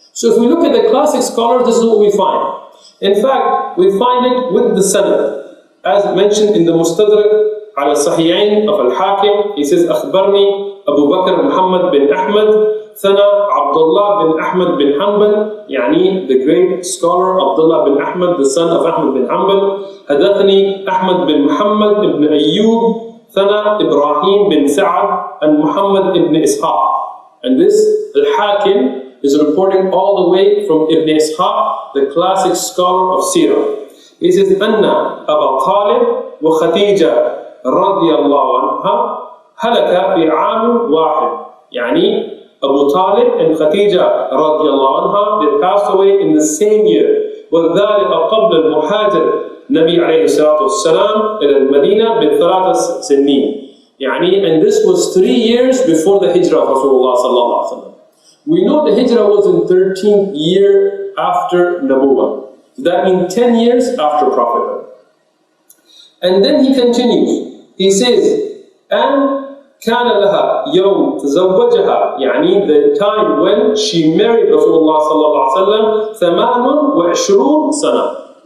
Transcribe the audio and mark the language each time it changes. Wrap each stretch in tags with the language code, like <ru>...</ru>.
<en>So if we look at the classic scholars, this is what we find. In fact, we find it with the sanad. As mentioned in the Mustadrak على الصحيحين of Al-Hakim, he says,</en> <ar>أخبرني أبو بكر محمد بن أحمد ثنا عبد الله بن أحمد بن حنبل,</ar> <en>يعني the great scholar Abdullah bin Ahmad, the son of Ahmad bin Hanbal.</en> <ar>حدثني أحمد بن محمد بن أيوب ثنا إبراهيم بن سعد</ar> <en>and Muhammad ibn Ishaq. And this Al-Hakim is reporting all the way from Ibn Ishaq, the classic scholar of Sirah. He says,</en> <ar>أن أبا طالب وخديجة رضي الله عنها هلك في عام واحد.</ar> <en>يعني Abu Talib and Khadija رضي الله عنها, they passed away in the same year.</en> <ar>وذلك قبل المهاجر النبي عليه الصلاة والسلام إلى المدينة بثلاث سنين.</ar> <en>يعني, and this was 3 years before the hijrah of Rasulullah sallallahu alaihi wasallam. We know the hijrah was in 13th year after Nabuwah. That means 10 years after prophethood. And then he continues. He says, and</en> <ar>كان لها يوم تزوجها,</ar> <en>يعني the time when she married Rasulullah sallallahu alaihi wasallam 28 سنة.</en>